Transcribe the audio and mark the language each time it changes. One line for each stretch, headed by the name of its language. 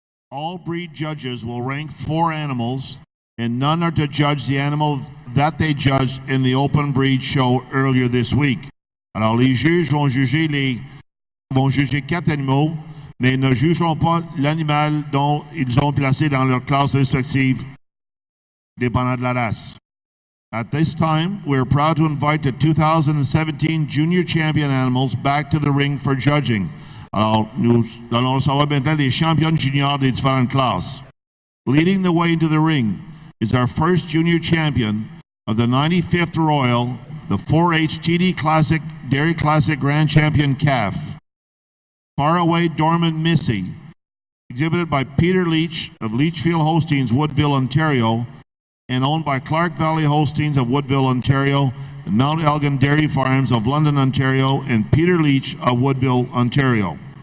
English: All breed judges will rank 4 animals, and none are to judge the animal that they judged in the open breed show earlier this week.
French: Alors, les juges vont juger 4 animaux, mais ne jugeront pas l'animal dont ils ont placé dans leur classe respective, dépendant de la race.
English: At this time, we are proud to invite the 2017 Junior Champion animals back to the ring for judging.
French: Alors, nous allons recevoir maintenant les champions juniors des différentes classes.
English: Leading the way into the ring is our first junior champion of the 95th Royal, the 4-H TD Classic Dairy Classic Grand Champion calf. Faraway Dormant Missy, exhibited by Peter Leach of Leachfield Hostings, Woodville, Ontario, and owned by Clark Valley Hostings of Woodville, Ontario, and Mount Elgin Dairy Farms of London, Ontario, and Peter Leach of Woodville, Ontario.